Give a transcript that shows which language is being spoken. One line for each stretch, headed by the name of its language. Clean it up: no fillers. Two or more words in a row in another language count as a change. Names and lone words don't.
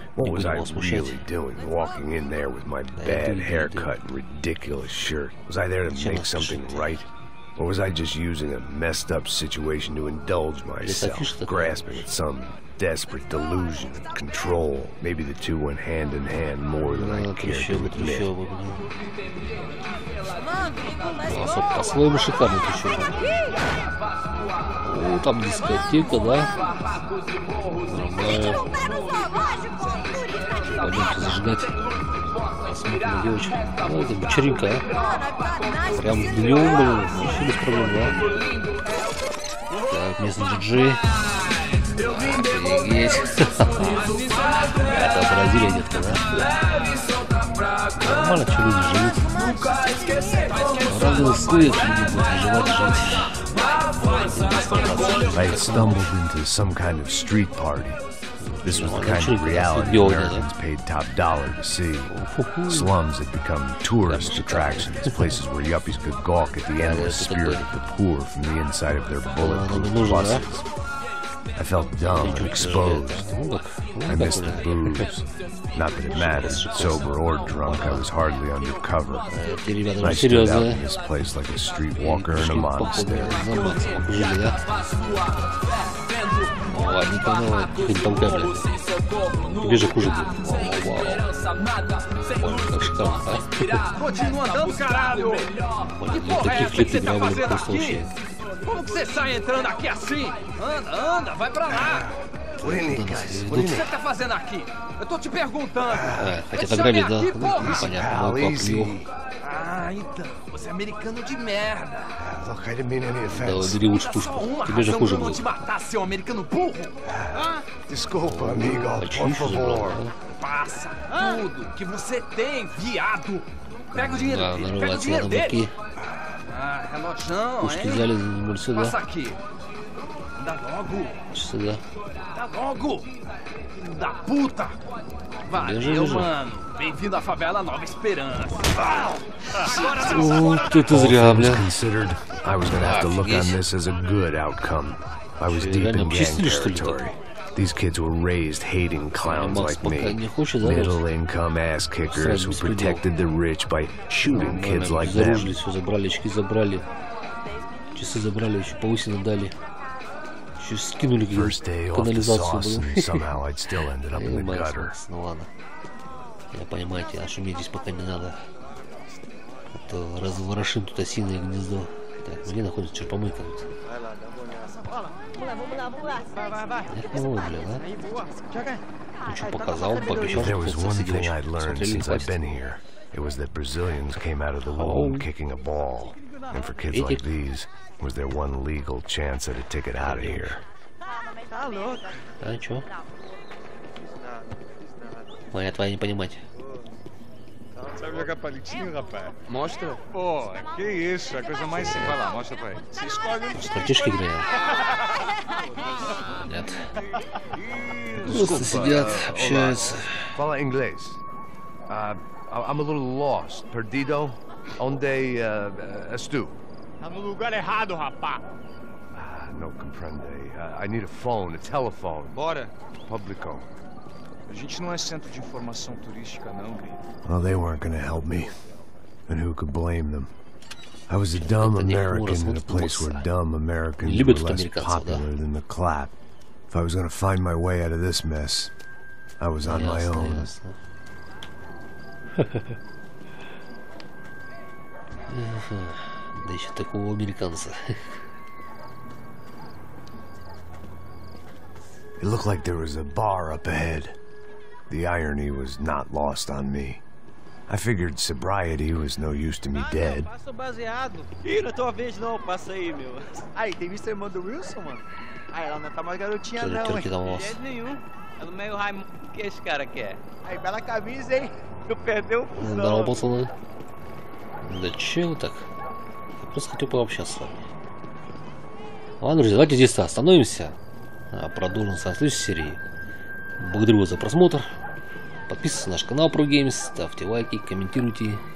English: What was I really doing walking in there with my bad haircut and ridiculous shirt? Was I there to make something right? Or was I just using a messed up situation to indulge myself, grasping at some desperate delusion of control? Maybe the two went hand in hand more than I cared to admit.
Russian: По-своему шикарный трещок. О, там дискотека, да? Нормально. Пойдемте зажигать. Посмотрим на девочек. Ну, это вечеринка, а? Прям днем, блин, вообще без проблем, да? Так, местный диджей. Офигеть. Это Бразилия, детка, да? Нормально, что люди живут. Разные условия, люди будут выживать, жить.
English: I had stumbled into some kind of street party. This was the kind of reality Americans paid top dollar to see. Slums had become tourist attractions, places where yuppies could gawk at the endless spirit of the poor from the inside of their bulletproof buses. I felt dumb and exposed. I missed the booze. Not that it mattered, sober or drunk, I was hardly under cover. I stood out in this place like a streetwalker in a monastery.
Russian: Ладно, не толкай, блядь. Тебе же хуже будет. Вау. Ой, как шикарно, а? Таких клип играл, блин, просто вообще.
Portuguese: Como que você sai entrando aqui assim? Anda, anda, vai pra lá.
English: What do you need, guys?
Portuguese: O que você tá fazendo aqui? Eu tô te perguntando.
Russian: Хотят ограбить, да? Непонятно, но
Portuguese: Ah, então, você é americano de merda.
English: Look, I didn't mean any
Russian: да,
English: offense.
Russian: бери лучше пушку. Тебе же хуже будет.
Portuguese: Te matar, seu americano burro. Desculpa, amigo. Por favor. Passa tudo que você tem, viado. Pega o dinheiro dele, pega o
Russian: нарывается
Portuguese: dinheiro
Russian: на
Portuguese: dele.
Russian: замки.
Portuguese: Ah, relojão,
Russian: Пушки
Portuguese: hein?
Russian: взяли, занимали сюда.
Portuguese: Passa aqui. Anda logo.
Russian: Сюда.
Portuguese: Anda logo. Filho da puta. Valeu, mano. Bem-vindo à favela Nova Esperança.
Russian: Ух ты, зря, бля.
English: Considered, I was gonna have to look on this as a good outcome. I was deep in gang territory. These kids were raised hating clowns like me. Middle-income ass kickers who protected the rich by shooting kids like them.
Russian: Все забрали, очки забрали. Часы забрали, еще повысили дали. Еще скинули канализацию.
English: Somehow I'd still ended up in the gutter.
Russian: Ну ладно. Я понимаете, а шуметь здесь пока не надо. А то разворошим тут осиное гнездо. Так, где находится черпомойка?
English: There was one thing I'd learned since I've been here. It was that Brazilians came out of the womb kicking a ball. And for kids like these, was their one legal chance at a ticket out of here.
Russian: А, чё? Моя твоя не понимать.
Portuguese: Sabe jogar palitinho, rapaz? Mostra. Pô, que isso, é a coisa mais simples. Vai lá, mostra pra ele. Se escolhe um.
Russian: С картишки играем? Нет. Просто сидят, общаются.
Portuguese: Fala inglês.
English: I'm a little lost.
Portuguese: Perdido? Onde estou? Tá no lugar errado, rapaz.
Spanish: No comprende.
English: I need a phone, a telephone.
Portuguese: Bora. Publico. A gente não é centro de informação turística, não, gringo.
English: Well, they weren't gonna help me. And who could blame them? I was a dumb American in a place where dumb Americans were less popular than the clap. If I was gonna find my way out of this mess, I was on my own.
Russian: Да еще такого американца.
English: It looked like there was a bar up ahead. The irony was not lost on me. I figured sobriety was no use to me dead.
Portuguese: Passa o baseado. Ih, não é tua vez não, passa aí, meu. Aí, tem visto a irmã do Wilson, mano? Aí, ela não tá mais garotinha não, hein? De jeito nenhum. É do meio Raimundo. O que esse cara quer? Aí, bela camisa, hein? Não perdeu o
Russian: Здорово, пацаны. Да чего так? Я просто хотел пообщаться с вами. Ладно, друзья, давайте здесь остановимся. Продолжим в следующей серии. Благодарю вас за просмотр. Подписывайтесь на наш канал ProGames, ставьте лайки, комментируйте.